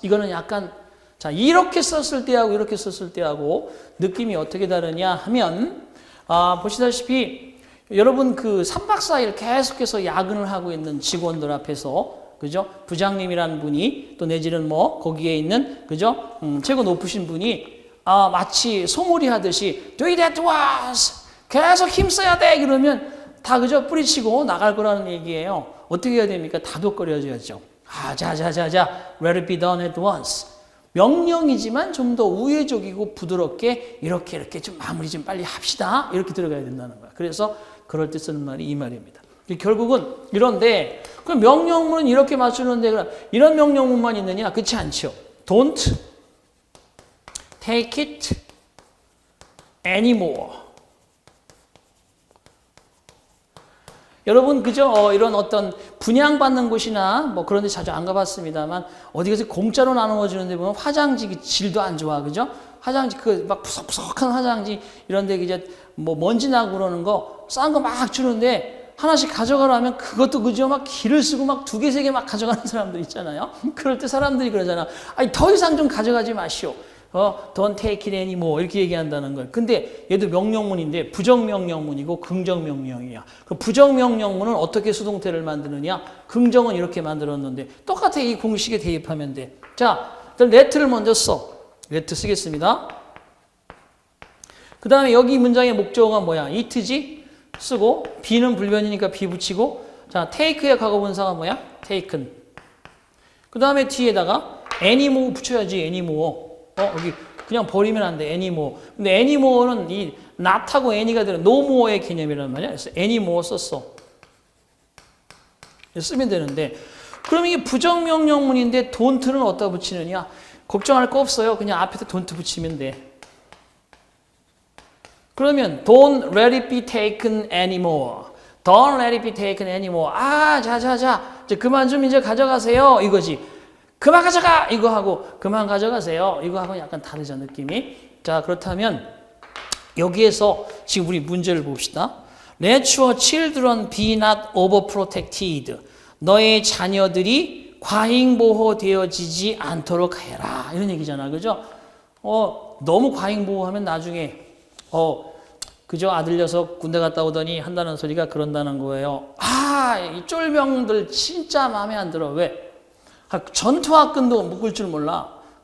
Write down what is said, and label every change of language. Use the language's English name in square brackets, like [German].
[Korean] 이거는 약간 자 이렇게 썼을 때하고 이렇게 썼을 때하고 느낌이 어떻게 다르냐 하면 보시다시피 여러분 그 3박 4일 계속해서 야근을 하고 있는 직원들 앞에서 그죠? 부장님이라는 분이 또 내지는 뭐 거기에 있는 그죠? 최고 높으신 분이 마치 소몰이 하듯이 [English] do it at once. [Korean] 계속 힘써야 돼. 그러면 다 그저 뿌리치고 나갈 거라는 얘기예요. 어떻게 해야 됩니까? 다독거려줘야죠. 자자자자자, [English] let it be done at once. [Korean] 명령이지만 좀 더 우회적이고 부드럽게 이렇게 좀 마무리 좀 빨리 합시다. 이렇게 들어가야 된다는 거야. 그래서 그럴 때 쓰는 말이 이 말입니다. 결국은 이런데 그럼 명령문은 이렇게 맞추는데 그럼 이런 명령문만 있느냐? 그렇지 않죠. [English] Don't take it anymore. [Korean] 여러분 그죠? 이런 어떤 분양받는 곳이나 뭐 그런 데 자주 안 가봤습니다만 어디 가서 공짜로 나누어 주는데 보면 화장지 질도 안 좋아. 그죠? 화장지 그 막 푸석푸석한 화장지 이런 데 이제 뭐 먼지 나고 그러는 거 싼 거 막 주는데 하나씩 가져가라면 그것도 그죠? 막 기를 쓰고 막 2개, 3개 막 가져가는 사람들 있잖아요. 그럴 때 사람들이 그러잖아. 아니 더 이상 좀 가져가지 마시오. [English] Don't take it anymore [Korean] 이렇게 얘기한다는 거예요. 근데 얘도 명령문인데 부정명령문이고 긍정명령이야. 그 부정명령문은 어떻게 수동태를 만드느냐? 긍정은 이렇게 만들었는데 똑같아 이 공식에 대입하면 돼. 자, let를 먼저 써. let 쓰겠습니다. 그 다음에 여기 문장의 목적어가 뭐야? it지? 쓰고 be는 불변이니까 be 붙이고 자, take의 과거분사가 뭐야? taken. 그 다음에 뒤에다가 anymore 붙여야지 anymore. 여기 그냥 버리면 안 돼. anymore. 근데 anymore는 이 not하고 any가 되는 no more의 개념이란 말이야. 그래서 anymore 썼어. 쓰면 되는데 그럼 이게 부정명령문인데 don't는 어디다 붙이느냐? 걱정할 거 없어요. 그냥 앞에다 don't 붙이면 돼. 그러면 [English] don't let it be taken anymore. Don't let it be taken anymore. [Korean] 자자자. 이제 그만 좀 이제 가져가세요. 이거지. 그만 가져가! 이거 하고 그만 가져가세요. 이거 하고 약간 다르죠 느낌이. 자 그렇다면 여기에서 지금 우리 문제를 봅시다. [English] Let your children be not overprotected. [Korean] 너의 자녀들이 과잉보호되어지지 않도록 해라. 이런 얘기잖아. 그죠? 너무 과잉보호하면 나중에 그죠? 아들 녀석 군대 갔다 오더니 한다는 소리가 그런다는 거예요. 이 쫄병들 진짜 마음에 안 들어. 왜? 전투화끈도 묶을 줄 몰라.